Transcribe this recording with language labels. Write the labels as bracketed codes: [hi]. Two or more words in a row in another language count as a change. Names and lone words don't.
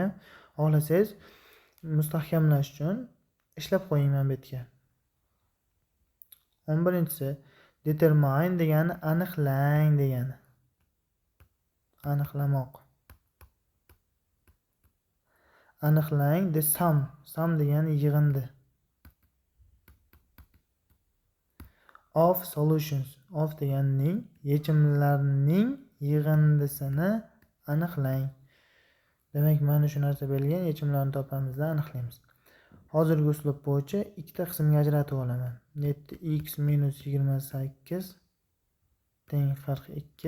[uz] Xohlasangiz mustahkamlash uchun ishlab qo'ying mana bu yerga. 11-si determine degani aniqlang degani. Aniqlamoq. Aniqlang [en] the sum [uz] degani yig'indi. [en] Of solutions. [uz] Of deganining yechimlarning yig'indisini aniqlang. Demak, mana shu narsa berilgan, yechimlarni topamizda aniqlaymiz. Hozirgi uslub bo'yicha ikkita qismga ajratib olaman. 7x minus 28 teng 42.